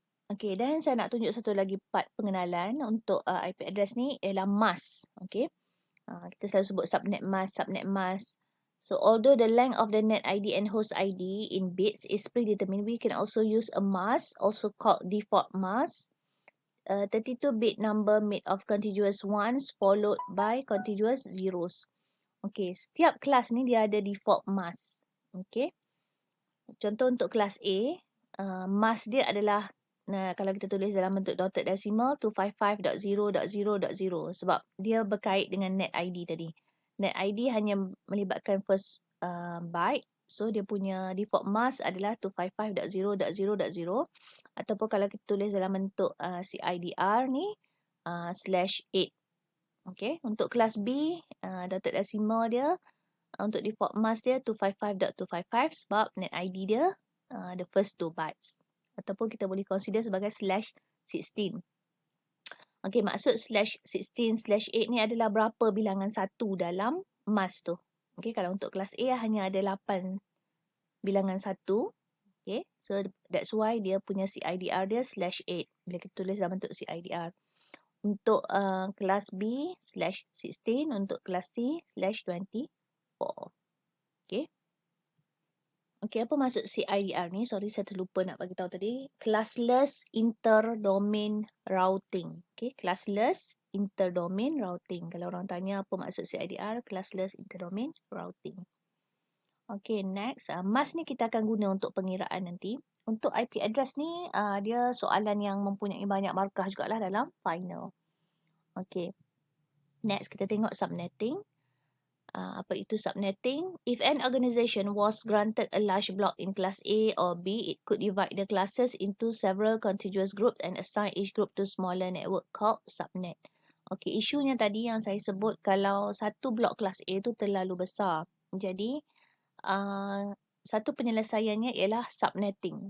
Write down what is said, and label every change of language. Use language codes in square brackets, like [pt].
[ms] Okey, dan saya nak tunjuk satu lagi part pengenalan untuk IP address ni ialah mask. Okey. Kita selalu sebut subnet mask. [en] So, although the length of the net ID and host ID in bits is predetermined, we can also use a mask, also called default mask, 32-bit number made of contiguous ones followed by contiguous zeros. [ms] Okey, setiap kelas ni dia ada default mask. Okey. Contoh untuk kelas A, mask dia adalah kalau kita tulis dalam bentuk dotted decimal 255.0.0.0 sebab dia berkait dengan net ID tadi. Net ID hanya melibatkan first byte. So dia punya default mask adalah 255.0.0.0 ataupun kalau kita tulis dalam bentuk CIDR ni /8. Okey, untuk kelas B dotted decimal dia untuk default mask dia 255.255 sebab net ID dia [en] the first 2 bytes. [ms] Ataupun kita boleh consider sebagai /16. Okey, maksud /16/8 ni adalah berapa bilangan satu dalam mask tu. Okey, kalau untuk kelas A hanya ada 8 bilangan satu. Okey, [en] so that's why [ms] dia punya CIDR dia /8. Bila kita tulis dalam bentuk CIDR. Untuk kelas B /16, untuk kelas C /24. Okey. Okey, apa maksud CIDR ni? [en] Sorry, [ms] saya terlupa nak bagi tahu tadi. Classless Interdomain Routing. Okey, Classless Interdomain Routing. Kalau orang tanya apa maksud CIDR, Classless Interdomain Routing. Okey, next. Mask ni kita akan guna untuk pengiraan nanti. Untuk IP address ni, dia soalan yang mempunyai banyak markah jugalah dalam final. Okey. Next, kita tengok subnetting. Apa itu subnetting? [en] If an organization was granted a large block in class A or B, it could divide the classes into several contiguous groups and assign each group to smaller network called subnet. [ms] Okey, isunya tadi yang saya sebut kalau satu blok kelas A tu terlalu besar. Jadi, satu penyelesaiannya ialah subnetting.